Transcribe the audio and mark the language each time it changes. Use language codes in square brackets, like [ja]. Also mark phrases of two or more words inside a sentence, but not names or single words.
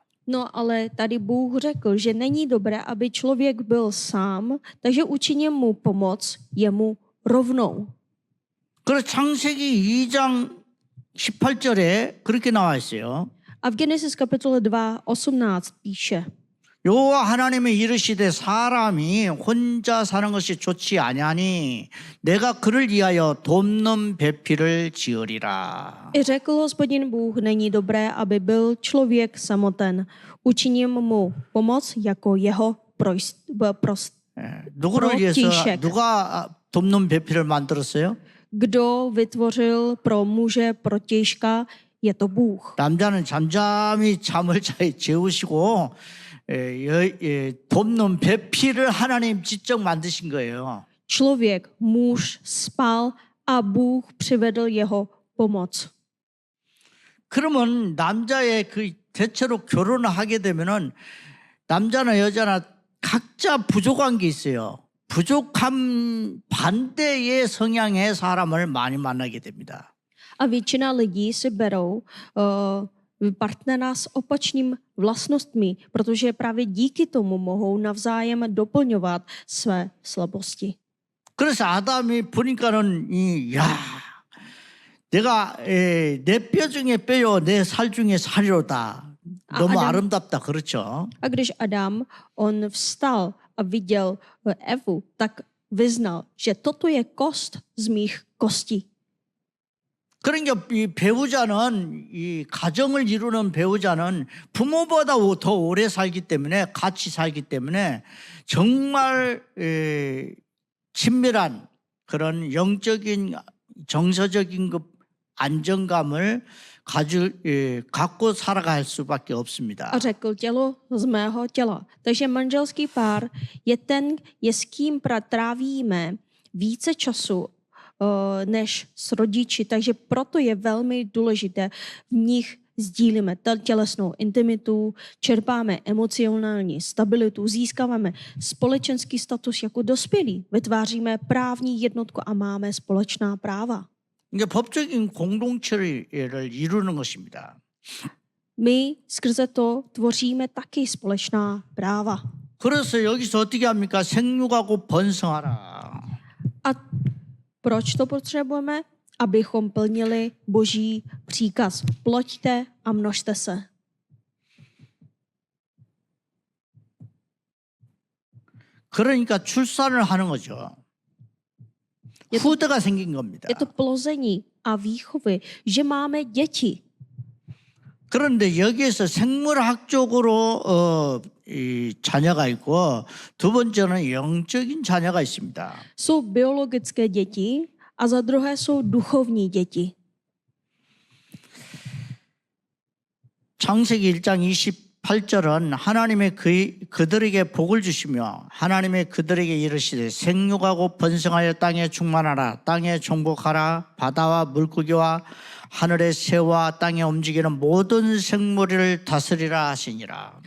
[cs] No ale tady Bůh řekl, že není dobré, aby člověk byl sám, takže učinil mu pomoc jemu rovnou. [ko] 그래서 창세기 2장 18절에 그렇게 나와 있어요. [cs] A v Genesis kapitole 2:18 píše: [ko] 여호와 하나님이 이르시되 사람이 혼자 사는 것이 좋지 아니하니 내가 그를 위하여 돕는 배필을 지으리라. [cs] I řekl Hospodin Bůh, není dobré, aby byl člověk samoten. Učiním mu pomoc jako jeho [ko] 누구를 위해서 [cs] protějšek. [ko] 누가 돕는 배필을 만들었어요? [cs] Kdo vytvořil pro muže protějška, je to Bůh. [ko] 남자는 잠잠히 잠을 재우시고 돕는 배필을 하나님 직접 만드신 거예요. [cs] Člověk, muž spal a Bůh přivedl jeho pomoc. [ko] 그러면 남자의 그 대체로 결혼을 하게 되면은 남자나 여자나 각자 부족한 게 있어요. 부족한 반대의 성향의 사람을 많이 만나게 됩니다. [cs] A většina lidí si berou partnera s opačným vlastnostmi, protože právě díky tomu mohou navzájem doplňovat své slabosti. [ko] 그래서 아담이 보니까는 내가 내 뼈 중에 뼈요 내 살 중에 살이로다. 너무 아름답다. 그렇죠? [cs] A když Adam, on vstal a viděl Evu, tak vyznal, že toto je kost z mých kostí. [ko] 그러니까 이 배우자는 이 가정을 이루는 배우자는 부모보다 더 오래 살기 때문에 같이 살기 때문에 정말 친밀한 그런 영적인 정서적인 그 안정감을 갖고 살아갈 수밖에 없습니다. [cs] A řekl tělo z mého těla. Takže manželský pár je s kým trávíme více času než s rodiči, takže proto je velmi důležité v nich sdílíme tělesnou intimitu, čerpáme emocionální stabilitu, získáváme společenský status jako dospělí, vytváříme právní jednotku a máme společná práva. [ko] 이게 법적인 공동체를 이루는 것입니다. [cs] My skrze to tvoříme taky společná práva. [ko] 그래서 여기서 어떻게 합니까? 생육하고 번성하라. [cs] A proč to potřebujeme? Abychom plnili Boží příkaz. Ploďte a množte se. [ko] 그러니까 출산을 하는 거죠. 후대가 생긴 겁니다. [cs] Je to plození a výchovy, že máme děti. [ko] 그런데 여기에서 생물학적으로 이 자녀가 있고 두 번째는 영적인 자녀가 있습니다. [cs] Jsou biologické děti a za druhé jsou duchovní děti. [ko] 창세기 1장 28절은 하나님의 그들에게 복을 주시며 하나님의 그들에게 이르시되 생육하고 번성하여 땅에 충만하라 땅에 정복하라 바다와 물고기와 하늘의 새와 땅에 움직이는 모든 생물을 다스리라 하시니라.